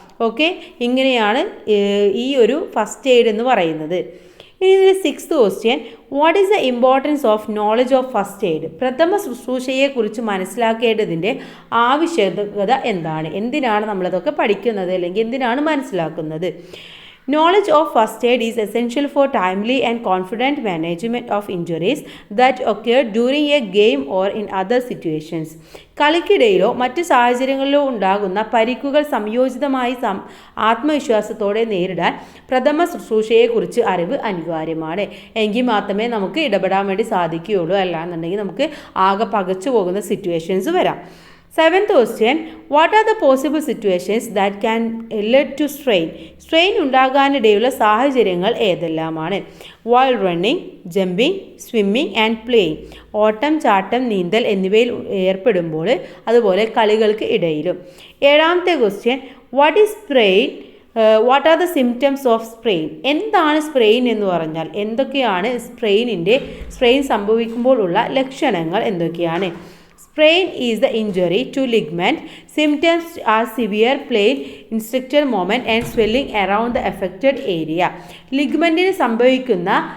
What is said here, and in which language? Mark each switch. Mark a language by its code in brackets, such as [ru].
[ml] Okay, ഇങ്ങനെയാണ് ഈ ഒരു ഫസ്റ്റ് എയ്ഡ് എന്ന് പറയുന്നത്. ഇനി ഇതിൽ [en] Sixth question, what is the importance of knowledge of first aid? [ml] പ്രഥമ ശുശ്രൂഷയെക്കുറിച്ച് മനസ്സിലാക്കേണ്ടതിൻ്റെ ആവശ്യകത എന്തിനാണ് നമ്മളതൊക്കെ പഠിക്കുന്നത് അല്ലെങ്കിൽ എന്തിനാണ് മനസ്സിലാക്കുന്നത്? [en] Knowledge of first aid is essential for timely and confident management of injuries that occur during a game or in other situations. [ml] കളിക്കിടയിലോ മറ്റ് സാഹചര്യങ്ങളിലോ ഉണ്ടാകുന്ന പരിക്കുകൾ സംയോജിതമായി ആത്മവിശ്വാസത്തോടെ നേരിടാൻ പ്രഥമ ശുശ്രൂഷയെക്കുറിച്ച് അറിവ് അനിവാര്യമാണ്. എങ്കിൽ മാത്രമേ നമുക്ക് ഇടപെടാൻ വേണ്ടി സാധിക്കുകയുള്ളൂ. അല്ലാന്നുണ്ടെങ്കിൽ നമുക്ക് ആകെ പകച്ചു പോകുന്ന സിറ്റുവേഷൻസ് വരാം. [en] Seventh question, what are the possible situations that can lead to strain? [ml] Strain ഉണ്ടാകാനിടയുള്ള സാഹചര്യങ്ങൾ ഏതെല്ലാമാണ്? [en] While running, jumping, swimming and playing. [ml] ഓട്ടം, ചാട്ടം, നീന്തൽ എന്നിവയിൽ ഏർപ്പെടുമ്പോൾ, അതുപോലെ കളികൾക്ക് ഇടയിലും. ഏഴാമത്തെ [en] Question, what is sprain? What are the symptoms of sprain? [ml] എന്താണ് സ്പ്രെയിൻ എന്ന് പറഞ്ഞാൽ? എന്തൊക്കെയാണ് സ്ട്രെയിൻ സംഭവിക്കുമ്പോൾ ഉള്ള ലക്ഷണങ്ങൾ എന്തൊക്കെയാണ്? [en] Sprain is the injury to ligament. Symptoms are severe pain, instinctive movement and swelling around the affected area. [ml] ലിഗ്മെൻറ്റിന് സംഭവിക്കുന്ന